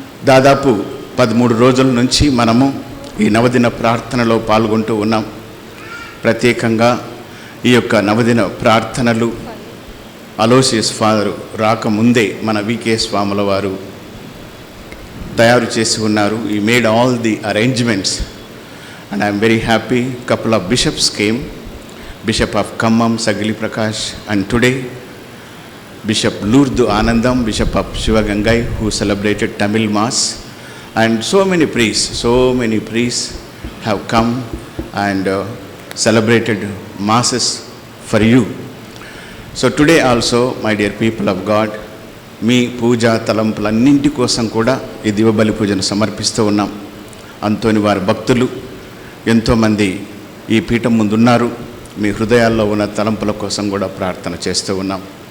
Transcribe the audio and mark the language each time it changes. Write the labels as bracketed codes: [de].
[te] దాదాపు 13 రోజుల నుంచి మనము ఈ నవదిన ప్రార్థనలో పాల్గొంటూ ఉన్నాం. ప్రత్యేకంగా ఈ యొక్క నవదిన ప్రార్థనలు అలోసియస్ ఫాదర్ రాకముందే మన వికే స్వాముల వారు తయారు చేసి ఉన్నారు. [en] He made all the arrangements and I'm very happy. Couple of bishops came, Bishop of Khammam Sagili Prakash, and today Bishop Lourdes Anandam, Bishop of Shivagangai, who celebrated Tamil Mass, and so many priests have come and celebrated masses for you. So today also, my dear people of God, [te] మీ పూజా తలంపులన్నింటి కోసం కూడా ఈ దివబలి పూజను సమర్పిస్తూ ఉన్నాం. అంతోని వారి భక్తులు ఎంతోమంది ఈ పీఠం ముందున్నారు. మీ హృదయాల్లో ఉన్న తలంపుల కోసం కూడా ప్రార్థన చేస్తూ ఉన్నాం.